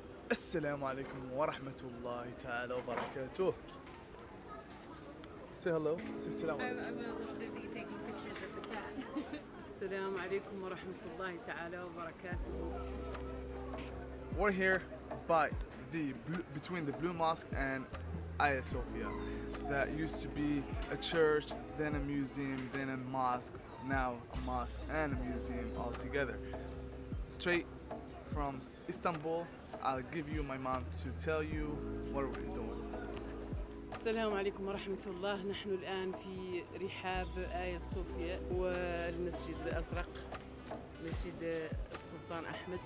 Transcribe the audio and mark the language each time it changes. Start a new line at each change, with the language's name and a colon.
Arabic: السلام عليكم ورحمة الله تعالى وبركاته.
English: Say hello. Say
Arabic: السلام عليكم.
English: I'm a little busy taking pictures of the cat.
Arabic: السلام عليكم ورحمة الله تعالى وبركاته.
English: We're here by between the Blue Mosque and Hagia Sophia. That used to be a church, then a museum, then a mosque. Now a mosque and a museum all together. Straight from Istanbul, I'll give you my mom to tell you what we're doing.
Arabic: السلام عليكم ورحمة الله. نحن الآن في رحاب آيا صوفيا والمسجد الأزرق، مسجد السلطان أحمد.